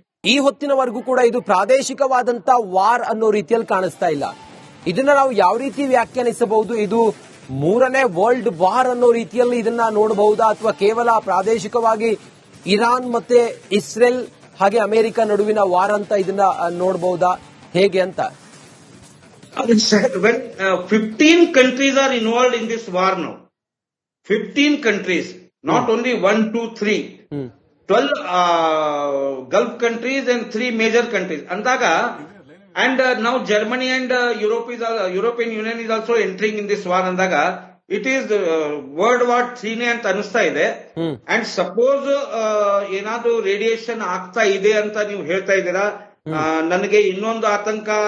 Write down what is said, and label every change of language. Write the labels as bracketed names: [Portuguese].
[Kannada] ಈ ಹೊತ್ತಿನವರೆಗೂ ಕೂಡ ಇದು ಪ್ರಾದೇಶಿಕವಾದಂತ ವಾರ್ ಅನ್ನೋ ರೀತಿಯಲ್ಲಿ ಕಾಣಿಸ್ತಾ ಇಲ್ಲ. ಇದನ್ನ ನಾವು ಯಾವ ರೀತಿ ವ್ಯಾಖ್ಯಾನಿಸಬಹುದು? ಇದು 3ನೇ ವರ್ಲ್ಡ್ ವಾರ್ ಅನ್ನೋ ರೀತಿಯಲ್ಲಿ ಇದನ್ನ ನೋಡಬಹುದಾ, ಅಥವಾ ಕೇವಲ ಪ್ರಾದೇಶಿಕವಾಗಿ ಇರಾನ್ ಮತ್ತೆ ಇಸ್ರೇಲ್ ಹಾಗೆ ಅಮೆರಿಕ ನಡುವಿನ ವಾರ್ ಅಂತ ಇದನ್ನ ನೋಡಬಹುದಾ, ಹೇಗೆ ಅಂತ? [English] 15 countries are involved in this war now. 15 countries, not only 1, 2, 3. 12 Gulf countries and 3 major countries. Andaga, and now Germany and European Union is also entering in this war. Andaga, it is World War 3 [Kannada] ne anta anustha ide. [English] And suppose [Kannada] ಏನಾದ್ರೂ radiation ಆಗ್ತಾ ಇದೆ ಅಂತ ನೀವು ಹೇಳ್ತಾ ಇದ್ದೀರಾ, ನನಗೆ ಇನ್ನೊಂದು ಆತಂಕ.